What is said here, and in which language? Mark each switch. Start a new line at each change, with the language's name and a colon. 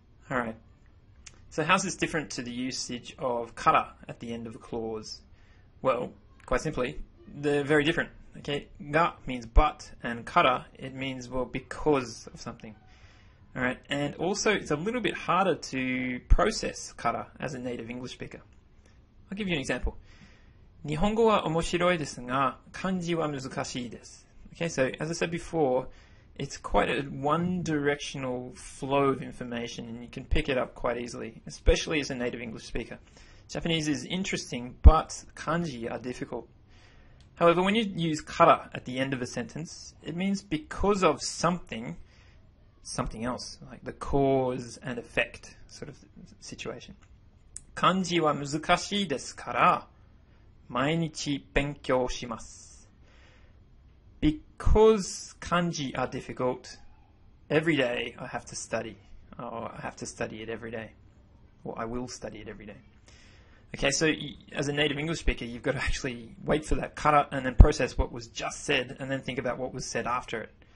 English: Alright, so how's this different to the usage of kara at the end of a clause? Well, quite simply, they're very different. Okay, ga means but, and kara, it means, well, because of something. Alright, and also it's a little bit harder to process kara as a native English speaker. I'll give you an example.
Japanese: 日本語は面白いですが、漢字は難しいです。
English: Okay, so as I said before, it's quite a one-directional flow of information and you can pick it up quite easily, especially as a native English speaker. Japanese is interesting, but kanji are difficult. However, when you use kara at the end of a sentence, it means because of something else, like the cause and effect sort of situation.
Japanese: 漢字は難しいですから、毎日勉強します。
English: Because kanji are difficult, every day I have to study. I have to study it every day. Or I will study it every day. Okay, so as a native English speaker, you've got to actually wait for that kara and then process what was just said and then think about what was said after it.